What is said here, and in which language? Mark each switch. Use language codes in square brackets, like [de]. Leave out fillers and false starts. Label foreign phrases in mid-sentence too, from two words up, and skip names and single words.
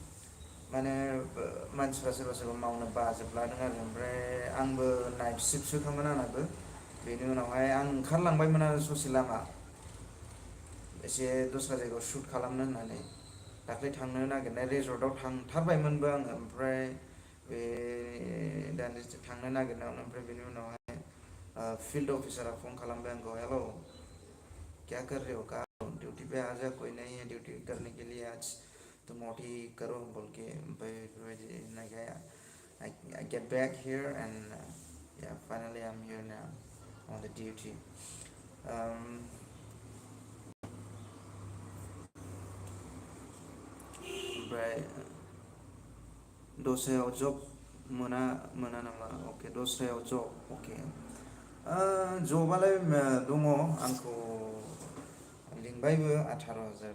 [brx] दहायहाय माने मानसिफ्रा सोरबा सोरबा मावनो बाजोबलादों आरो ओमफ्राय आंबो नाइट शिफ्टसोखामोन आंनाबो बेनि उनावहाय आं ओंखारलांबायमोन आरो ससे लामा एसे दस्रा जायगायाव शुट खालामनो होननानै दाख्लै थांनो नागिरनाय रेजर्टआव थांथारबायमोनबो आङो ओमफ्राय बे दान्दिसे थांनो नागिरनायावनो ओमफ्राय बेनि उनावहाय फील्ड अफिसारा फन खालामबाय आंखौ [hi] हेलौ क्या कर रहे हो कहाँ हो ड्यूटी पे आ जा कोई नहीं है ड्यूटी करने के लिए आज तुम ओटी करो बोल के [brx] ओमफ्राय बेफोरबायदि होननायखाय [en] I get back here and yeah finally I'm here now on the duty [brx] ओमफ्राय दस्रायाव जब मोना नामा अके दस्रायाव जब अके जबालाय दङ आंखौ लिंबायबो 18,000